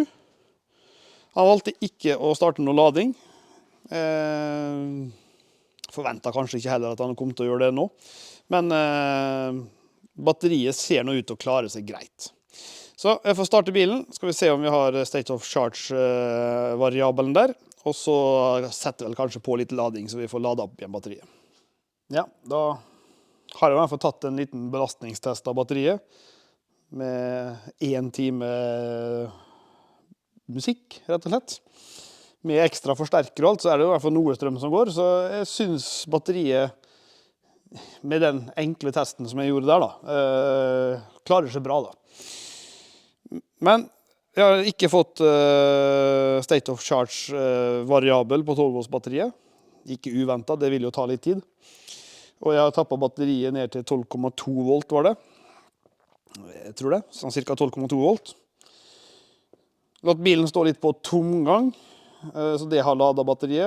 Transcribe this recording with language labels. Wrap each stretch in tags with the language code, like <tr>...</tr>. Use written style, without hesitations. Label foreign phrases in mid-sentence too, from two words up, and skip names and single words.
<no>Han valgte ikke å starte noe lading. Forventet kanskje ikke heller at han kom til å gjøre det nå. Men batteriet ser nå ut til å klare seg greit. Så jeg får starte bilen, skal vi se om vi har</no> <en>state of charge-</en> <no>variabelen der, og så setter vi vel kanskje på litt lading, så vi får ladet opp igjen batteriet. Ja, da har jeg i hvert fall tatt en liten belastningstest av batteriet, med 1 time musikk, rett og slett. Med ekstra forsterker og alt, så er det i hvert fall noe strøm som går, så jeg synes batteriet, med den enkle testen som jeg gjorde der da, klarer seg bra da. Men jeg har ikke fått</no> <en>state of charge-</en> <no>variabel på 12 volts batteriet. Ikke uventet, det vil jo ta litt tid. Og jeg har tappet batteriet ned til 12,2 volt var det. Jeg tror det, sånn cirka 12,2 volt. Latt bilen stå litt på tomgang, så det har ladet batteriet.</no>